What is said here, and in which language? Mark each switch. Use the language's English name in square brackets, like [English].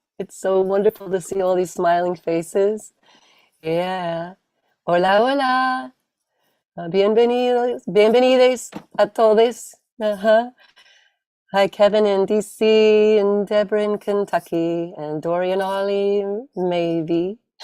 [English] It's so wonderful to see all these smiling faces. [Spanish] Yeah. Hola, hola. Bienvenidos, bienvenidos a todos. Uh-huh. [English] Hi, Kevin in DC, and Deborah in Kentucky, and Dorian Ollie, maybe.